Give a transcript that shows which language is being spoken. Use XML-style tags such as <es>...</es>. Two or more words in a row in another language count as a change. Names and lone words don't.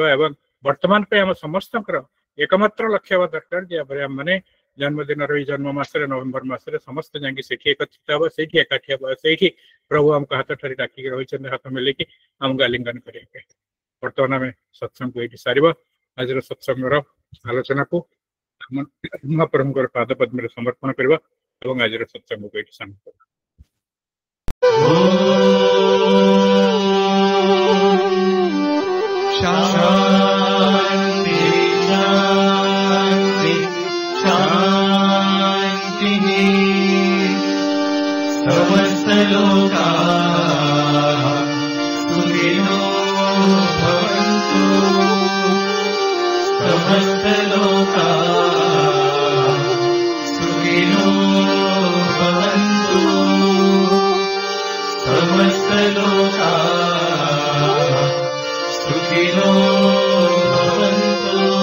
<or>ଏବଂ ବର୍ତ୍ତମାନ ପାଇଁ ଆମ ସମସ୍ତଙ୍କର ଏକମାତ୍ର ଲକ୍ଷ୍ୟ ହେବା ଦରକାର ଯେ ଆମମାନେ ଜନ୍ମଦିନର ଏଇ ଜନ୍ମ ମାସରେ ନଭେମ୍ବର ମାସରେ ସମସ୍ତେ ଯାଇକି ସେଠି ଏକତ୍ରିତ ହବ, ସେଇଠି ଏକାଠି ହବ, ସେଇଠି ପ୍ରଭୁ ଆମକୁ ହାତ ଠାରି ଡାକିକି ରହିଛନ୍ତି ହାତ ମିଲେଇକି ଆମକୁ ଆଲିଙ୍ଗନ କରିବା ପାଇଁ। ବର୍ତ୍ତମାନ ଆମେ ସତ୍ସଙ୍ଗକୁ ଏଇଠି ସାରିବା। ଆଜିର ସତ୍ସଙ୍ଗର ଆଲୋଚନାକୁ ମହାପ୍ରଭୁଙ୍କର ପାଦ ପଦ୍ମରେ ସମର୍ପଣ କରିବା ଏବଂ ଆଜିର ସତ୍ସଙ୍ଗକୁ ଏଠି ସମାପ୍ତ କରିବା।</or> <sa>शान्ति शान्ति शान्तिः समस्तलोकाः सुखिनो भवन्तु समस्तलोकाः सुखिनो भवन्तु समस्तलोकाः सुखिनो भवन्तु।</sa>